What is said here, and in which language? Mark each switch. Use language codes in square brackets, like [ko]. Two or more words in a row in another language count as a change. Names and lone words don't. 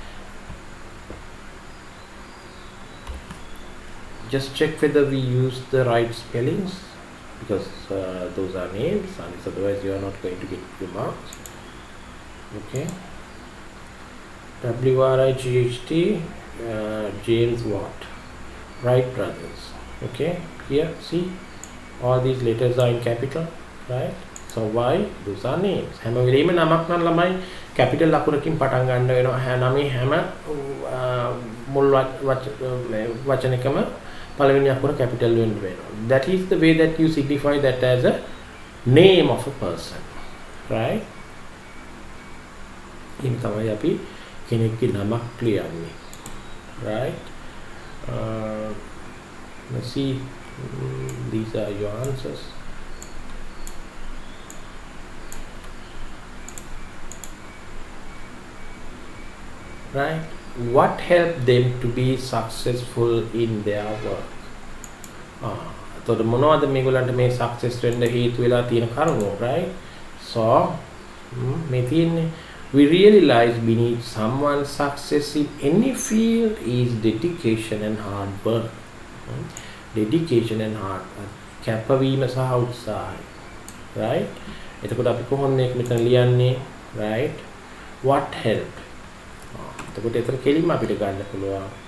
[en] Just check whether we use the right spellings, because those are names, and otherwise you are not going to get your marks. Okay. WRIGHT, James Watt, Wright brothers. Okay, here see all these letters are in capital, right? So why? Those are names. [si] හැම වෙලෙම නමක් නම් ළමයි capital ලකුණකින් පටන් ගන්න වෙනවා. නමේ හැම මුල් වචනකම පළවෙනි අකුර capital වෙන්න වෙනවා. [en] That is the way that you signify that as a name of a person, right? [si] ඉන් තමයි අපි කෙනෙක්ගේ නමක් ලියන්නේ, [en] right? Let's see, these are your answers. Right? What helped them to be successful in their work? [si] එතකොට මොනවද මේගොල්ලන්ට මේ success වෙන්න හේතු වෙලා තියෙන කරුණු, right? So මේ තියෙන්නේ, [en] we realize beneath someone's success in any field is dedication and hard work. Dedication and hard work. [si] කැපවීම සහ උත්සාහය, right? එතකොට අපි කොහොමද මේක මෙතන ලියන්නේ, [en] right? What helped? [si] එතකොට ඒතර කෙලින්ම අපිට ගන්න පුළුවන්